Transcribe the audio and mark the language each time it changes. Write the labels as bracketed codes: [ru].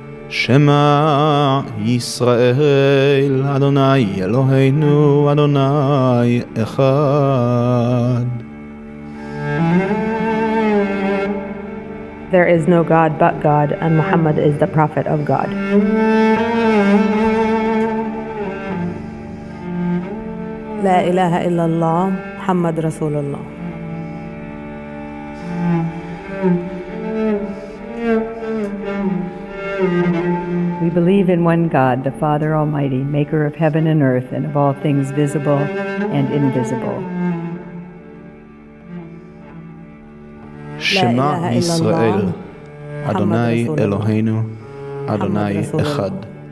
[he] Shema Yisrael, Adonai Eloheinu, Adonai Echad. [en] There is no God but God, and Muhammad is the prophet of God. [ar] لا إله إلا الله محمد رسول الله. [en] We believe in one God, the Father Almighty, maker of heaven and earth and of all things visible and invisible. [he] Shema Yisrael, Adonai Eloheinu, Adonai Echad.